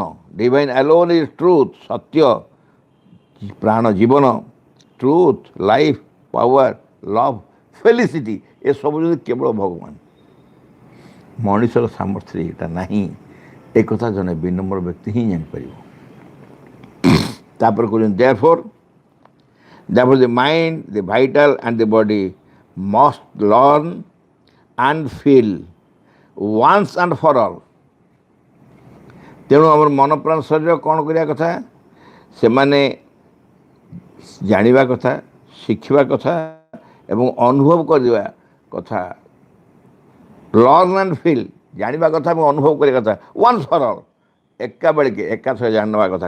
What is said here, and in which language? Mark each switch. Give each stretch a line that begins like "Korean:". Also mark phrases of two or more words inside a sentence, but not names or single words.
English: divine alone is truth,
Odia: ସତ୍ୟ, ପ୍ରାଣ, ଜୀବନ,
English: truth, life, power, love, felicity,
Odia: ଏସବୁ ଯଦି କେବଳ ଭଗବାନ। ମଣିଷର ସାମର୍ଥ୍ୟରେ ଏଇଟା ନାହିଁ। ଏକଥା ଜଣେ ବିନମ୍ର ବ୍ୟକ୍ତି ହିଁ ଜାଣିପାରିବ। ତାପରେ କହୁଛନ୍ତି,
English: therefore the mind, the vital and the body must learn and feel once and for all।
Odia: ତେଣୁ ଆମର ମନ, ପ୍ରାଣ, ଶରୀର କ'ଣ କରିବା କଥା? ସେମାନେ ଜାଣିବା କଥା, ଶିଖିବା କଥା ଏବଂ ଅନୁଭବ କରିବା କଥା।
English: learn and feel,
Odia: ଜାଣିବା କଥା ଏବଂ ଅନୁଭବ କରିବା କଥା,
English: once for all,
Odia: ଏକା ବେଳକେ, ଏକାଥରେ ଜାଣିନେବା କଥା।